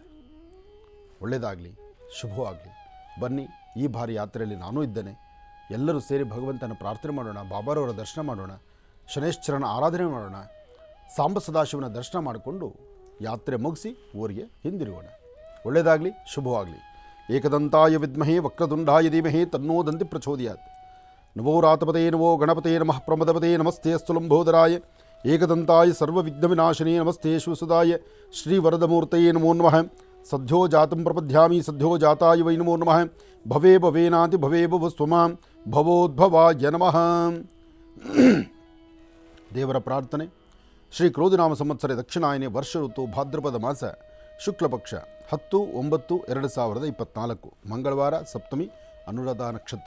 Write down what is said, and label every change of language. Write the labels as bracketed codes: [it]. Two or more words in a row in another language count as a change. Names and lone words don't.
[kn] ಒಳ್ಳೆಯದಾಗಲಿ, ಶುಭವಾಗಲಿ. ಬನ್ನಿ, ಈ ಬಾರಿ ಯಾತ್ರೆಯಲ್ಲಿ ನಾನೂ ಇದ್ದೇನೆ. ಎಲ್ಲರೂ ಸೇರಿ ಭಗವಂತನ ಪ್ರಾರ್ಥನೆ ಮಾಡೋಣ, ಬಾಬಾರವರ ದರ್ಶನ ಮಾಡೋಣ, ಶನೈಶ್ಚರನ ಆರಾಧನೆ ಮಾಡೋಣ, ಸಾಂಬ ಸದಾಶಿವನ ದರ್ಶನ ಮಾಡಿಕೊಂಡು ಯಾತ್ರೆ ಮುಗಿಸಿ ಊರಿಗೆ ಹಿಂದಿರುಗೋಣ. ಒಳ್ಳೆಯದಾಗಲಿ, ಶುಭವಾಗಲಿ. [sa] ಏಕದಂತಾಯ ವಿದ್ಮಹೇ ವಕ್ರತುಂಡಾಯ ಧೀಮಹಿ ತನ್ನೋ ದಂತಿ ಪ್ರಚೋದಯಾತ್. ನಮೋ ರಾತಪದೇ ನಮೋ ಗಣಪತೆ ನಮಃ ಪ್ರಮದಪದೇ ನಮಸ್ತೆ ಸ್ಥುಲಂಬೋದರಾಯ ಏಕದಂತಾಯ ಸರ್ವವಿಘ್ನವಿನಾಶಿನೇ ನಮಸ್ತೆ ಶಿವಸುದಾಯ ಶ್ರೀವರದಮೂರ್ತಯೇ ನಮೋ ನಮಃ. ಸದ್ಯೋ ಜಾತಂ ಪ್ರಪದ್ಯಾಮಿ ಸದ್ಯೋ ಜಾತಾಯ ವೈ ನಮೋ ನಮಃ. ಭವೇ ಭವೇನಾತಿ ಭವೇ ಭವಸ್ವಮಾಂ ಭವೋದ್ಭವಾಯ ನಮಃ. [kn] ದೇವರ ಪ್ರಾರ್ಥನೆ. ಶ್ರೀ ಕ್ರೋಧಿನಾಮ ಸಂವತ್ಸರ ದಕ್ಷಿಣಾಯನೆ ವರ್ಷ ಋತು ಭಾದ್ರಪದ ಮಾಸ ಶುಕ್ಲಪಕ್ಷ 10/9/2024 ಮಂಗಳವಾರ, ಸಪ್ತಮಿ, ಅನುರಾಧ ನಕ್ಷತ್ರ.